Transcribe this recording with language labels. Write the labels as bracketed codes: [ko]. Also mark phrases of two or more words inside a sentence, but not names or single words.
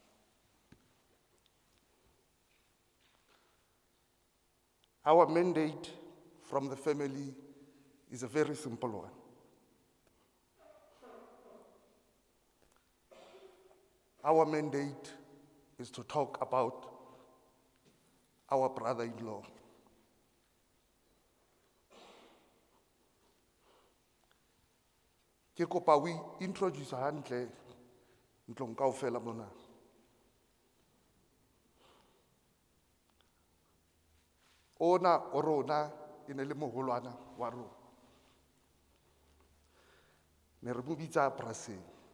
[en] Our mandate from the family is a very simple one. Our mandate is to talk about our brother-in-law. [st] Ke kopa [en] we introduce [st] hantle ntlong kaofela mona. [tn] Ona o rona e ne le mogolwana wa rona. Ne re mo bitsa Brasemi.